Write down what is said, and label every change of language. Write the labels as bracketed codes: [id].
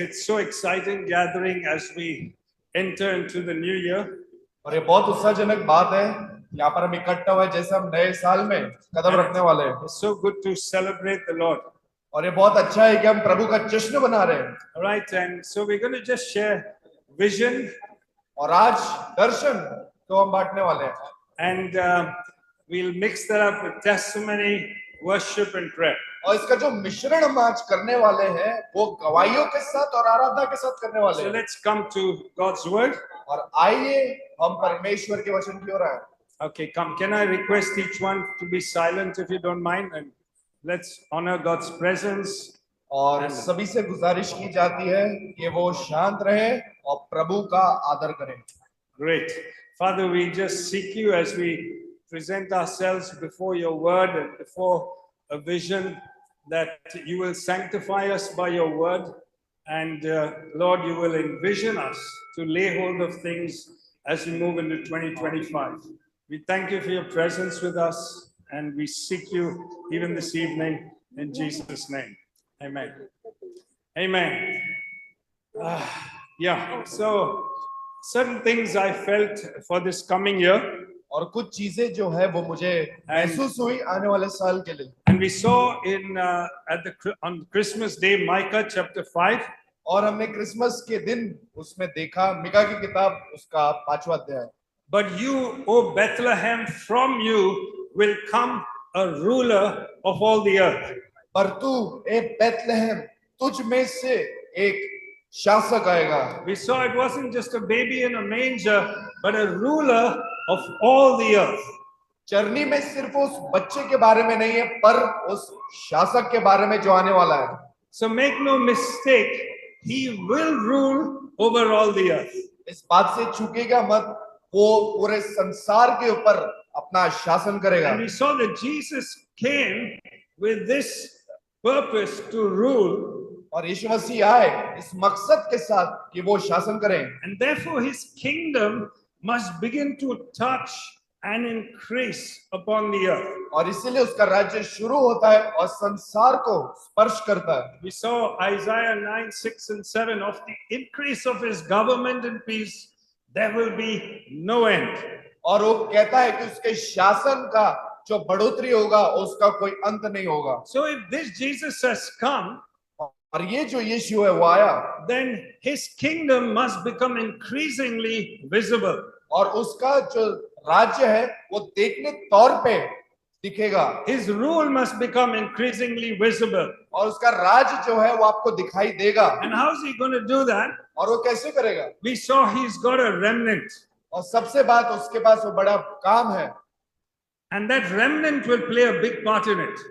[en] It's so exciting gathering as we enter into the new year. [hi] और ये बहुत उत्साहजनक बात है यहाँ पर हम इकट्ठा हुए जैसे हम नए साल में कदम रखने वाले हैं [en] It's so good to celebrate the Lord. [hi] और ये बहुत अच्छा है कि हम प्रभु का जश्न मना रहे हैं [en] All right. And so we're going to just share vision. [hi] और आज दर्शन तो हम बांटने वाले हैं [en] And we'll mix that up with testimony, worship, and prayer. [hi] और इसका जो मिश्रण हम आज करने वाले हैं वो गवाहियों के साथ और आराधना के साथ करने वाले [en] So [hi] हैं [en] let's come to God's word. [hi] और आइए हम परमेश्वर के वचन की ओर आए [en] Okay, come. Can I request each one to be silent if you don't mind? And let's honor God's presence. [hi] और सभी से गुजारिश की जाती है कि वो शांत रहे और प्रभु का आदर करें [en] Great. Father, we just seek you as we present ourselves before your word and before a vision that you will sanctify us by your word. And Lord, you will envision us to lay hold of things as we move into 2025. We thank you for your presence with us, and we seek you even this evening in Jesus' name. Amen. Amen. Yeah, so certain things I felt for this coming year, [hi] और कुछ चीजें जो है वो मुझे महसूस हुई आने वाले साल के लिए [en] and we saw in on Christmas Day, Micah chapter 5. [hi] और हमने क्रिसमस के दिन उसमें देखा मिका की किताब उसका 5वां अध्याय [en] But you, O Bethlehem, from you will come a ruler of all the earth. [hi] पर तू ए बेथलेहम तुझ में से एक शासक आएगा [en] We saw it wasn't just a baby in a manger, but a ruler of all the earth. [hi] चरनी में सिर्फ उस बच्चे के बारे में नहीं है पर उस शासक के बारे में जो आने वाला है [en] So make no mistake, he will rule over all the earth. [hi] इस बात से चूकेगा मत वो पूरे संसार के ऊपर अपना शासन करेगा [en] And we saw that Jesus came with this purpose to rule, [hi] और यीशु मसीह आए इस मकसद के साथ कि वो शासन करें [en] and therefore his kingdom must begin to touch and increase upon the earth. [hi] और इसीलिए उसका राज्य शुरू होता है और संसार को स्पर्श करता है [en] We saw Isaiah 9, 6, and 7 of the increase of his government and peace, there will be no end. [hi] और वो कहता है कि उसके शासन का जो बढ़ोतरी होगा उसका कोई अंत नहीं होगा [en] So if this Jesus has come, [hi] और ये जो यीशु है वो आया [en] then his kingdom must become increasingly visible. [hi] और उसका जो राज्य है वो देखने तौर पे दिखेगा [en] His rule must become increasingly visible. [hi] और उसका राज जो है वो आपको दिखाई देगा [en] And how is he going to do that? [hi] और वो कैसे करेगा [en] We saw he's got a remnant. [hi] और सबसे बात उसके पास वो बड़ा काम है [en] And that remnant will play a big part in it.